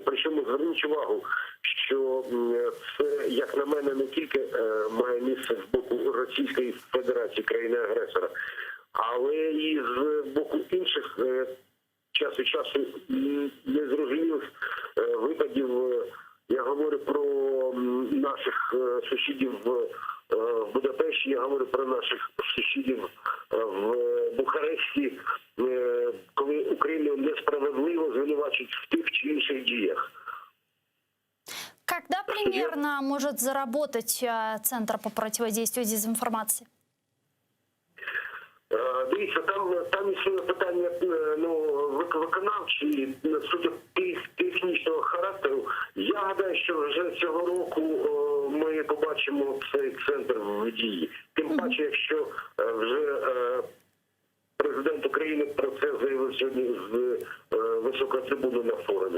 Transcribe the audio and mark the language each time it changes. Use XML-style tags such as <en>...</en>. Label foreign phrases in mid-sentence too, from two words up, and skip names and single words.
<uk>Причому зверніть увагу, що це, як на мене, не тільки має місце з боку Російської Федерації, країни-агресора, але і з боку інших час від часу незрозумілих випадів. Я говорю про наших сусідів в Будапешті, я говорю про наших сусідів в Бухаресті, коли Україну несправедливо звинувачують в тих чи інших діях.</uk> <ru>Когда примерно может заработать Центр по противодействию дезинформации?</ru> <uk>Дивіться, там існує питання, ви виконавчі, суті технічного характеру. Я гадаю, що вже цього року ми побачимо цей центр в дії. Тим паче, якщо вже президент України про це заявив сьогодні з високої трибуни на форумі.</uk>